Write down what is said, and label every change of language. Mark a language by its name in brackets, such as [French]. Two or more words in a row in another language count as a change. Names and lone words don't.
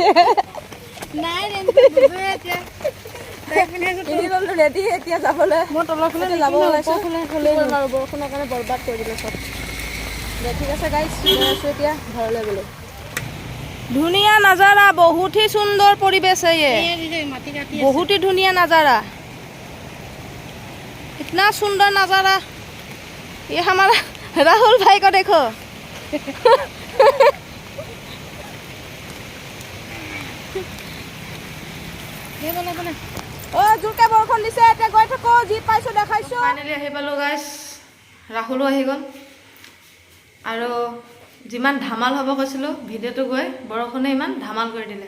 [Assamese] নাই এতিয়া ৰেডি এতিয়া যাবলৈ। মই তলৰ ফালে যাব ওলাইছোঁ থ'লেই হ'ল। আৰু বৰষুণৰ কাৰণে বৰবাদ কৰি দিলে চব। দে ঠিক আছে গাইছ, গৈ আছোঁ এতিয়া ঘৰলৈ গ'লো। [Hindi] धुनिया नज़ारा, बहुत ही सुंदर परिवेश है ये, [Assamese] মাটি কাটি [Hindi] बहुत ही धुनिया नज़ारा, इतना सुंदर नज़ारा। ये हमारा राहुल भाई को देखो। [Assamese] জোৰকে বৰষুণ দিছে, এতিয়া গৈ থাকো, যি পাইছোঁ দেখাইছোঁ। ফাইনেলি আহি পালোঁ গাইছ, ৰাহুলো আহি গ'ল। আৰু যিমান ধামাল হ'ব কৈছিলোঁ ভিডিঅ'টো গৈ, বৰষুণে ইমান ধামাল কৰি দিলে।